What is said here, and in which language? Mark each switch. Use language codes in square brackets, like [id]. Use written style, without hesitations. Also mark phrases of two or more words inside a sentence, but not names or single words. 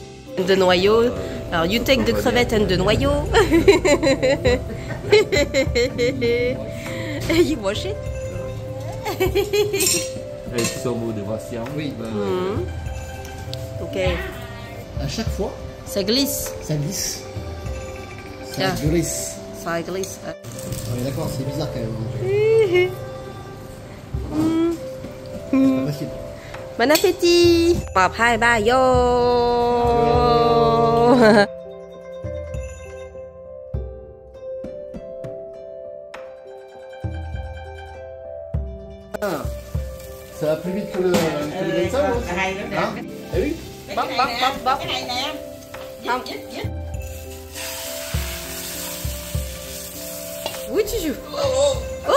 [fr] De noyau. Alors, [en] you take the crevette and the noyau. You wash it. [fr] Oui. Ok. À chaque fois, Ça glisse. ça glisse. Ça Tiens. glisse. Ça glisse. On est d'accord, c'est bizarre quand même. C'est pas facile. Bon appétit. [en] Bye bye [fr] yo. Ça va plus vite que le médecin, hein? Ah oui? [vi] Bóc bóc bóc bóc. Không. [fr] Oui, tu joues. Oh!